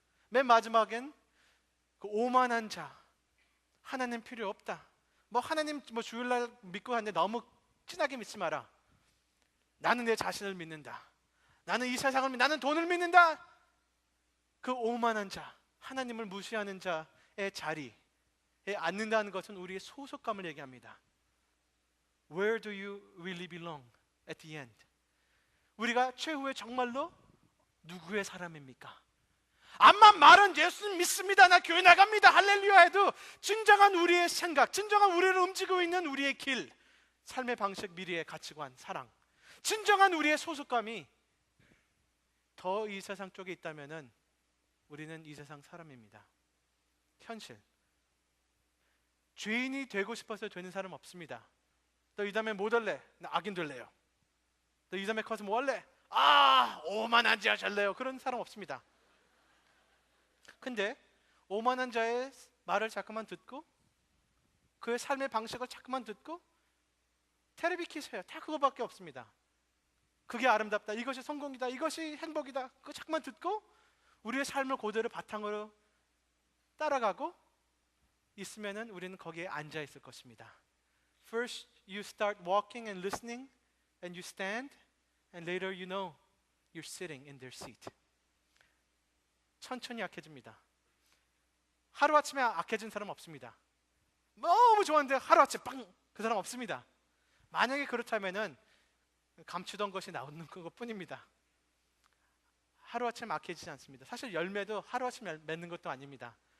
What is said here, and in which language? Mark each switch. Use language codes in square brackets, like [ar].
[ko] 맨 마지막엔 그 오만한 자, 하나님 필요 없다, 하나님 주일날 믿고 하는데 너무 진하게 믿지 마라, 나는 내 자신을 믿는다, 나는 이 세상을 나는 돈을 믿는다. 그 오만한 자, 하나님을 무시하는 자의 자리에 앉는다는 것은 우리의 소속감을 얘기합니다. [en] Where do you really belong at the end? [ko] 우리가 최후에 정말로 누구의 사람입니까? 암만 말은 예수님 믿습니다, 나 교회 나갑니다, 할렐루야 해도 진정한 우리의 생각, 진정한 우리를 움직이고 있는 우리의 길, 삶의 방식, 미래의 가치관, 사랑, 진정한 우리의 소속감이 더 이 세상 쪽에 있다면은 우리는 이 세상 사람입니다. 현실. 죄인이 되고 싶어서 되는 사람 없습니다. 너 이 다음에 뭐 될래? 나 악인 될래요. 너 이 다음에 커서 뭐 할래? 오만한 자 될래요. 그런 사람 없습니다. 근데 오만한 자의 말을 자꾸만 듣고 그의 삶의 방식을 자꾸만 듣고 테레비 키세요. 다 그거밖에 없습니다. 그게 아름답다, 이것이 성공이다, 이것이 행복이다, 그거 자꾸만 듣고 우리의 삶을 그대로 바탕으로 따라가고 있으면은 우리는 거기에 앉아 있을 것입니다. [en] First you start walking and listening and you stand and later you know you're sitting in their seat. [ko] 천천히 약해집니다. 하루아침에 악해진 사람 없습니다. 너무 좋았는데 하루아침에 빵! 그 사람 없습니다. 만약에 그렇다면은 감추던 것이 나오는 것뿐입니다. 하루아침에 악해지지 않습니다. 사실 열매도 하루아침에 맺는 것도 아닙니다.